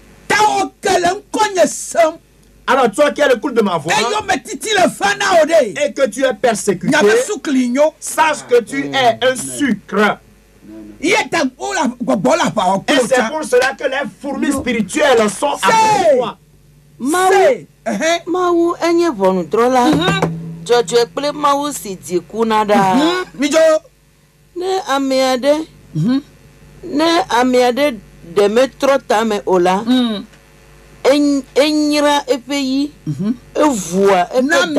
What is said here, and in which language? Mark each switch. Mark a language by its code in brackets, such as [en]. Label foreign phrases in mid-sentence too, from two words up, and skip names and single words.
[fr] Alors toi qui as le coup de ma voix et que tu es persécuté, sache que tu es un sucre. Et c'est pour cela que les fourmis spirituelles sont avec toi. [ee] Mawu enye ʋɔnudrɔ̃la. Dzɔdzɔe kple Mawu si di ku na ɖa. Ne ame aɖe ɖe metrɔ tame o la. Enyra eƒe yi. Evua eƒe dame.